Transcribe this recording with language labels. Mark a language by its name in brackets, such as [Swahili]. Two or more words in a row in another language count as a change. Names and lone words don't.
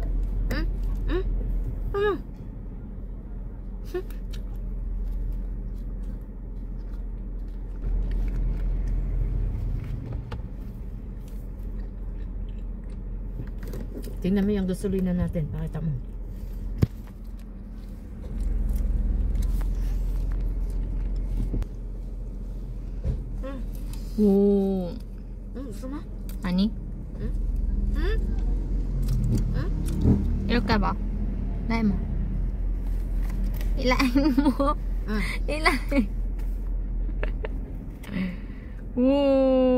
[Filipino] Tingnan mo yung gasolina natin. Pakita mo. [Korean] 오. [Filipino] Gusto mo? [Korean] 아니. 이렇게 해봐. 나 해봐. 일라인 뭐. 일라인. 오.